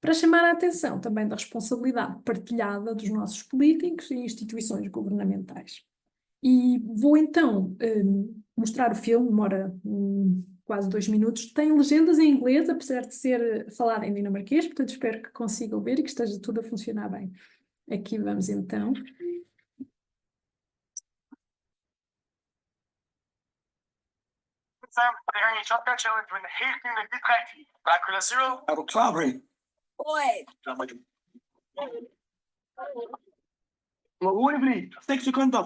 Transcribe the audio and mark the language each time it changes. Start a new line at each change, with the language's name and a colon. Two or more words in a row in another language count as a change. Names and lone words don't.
Portuguese: para chamar a atenção também da responsabilidade partilhada dos nossos políticos e instituições governamentais. E vou então mostrar o filme, demora quase 2 minutos, tem legendas em inglês, apesar de ser falado em dinamarquês, portanto espero que consigam ver e que esteja tudo a funcionar bem. Aqui vamos então.
Danish: Sam, det er en
English: shotgun challenge
Danish: med en helt ny energidrik. Dracula Zero. Er du klar, Ray? Oj! Må rolig blive. 6 sekunder.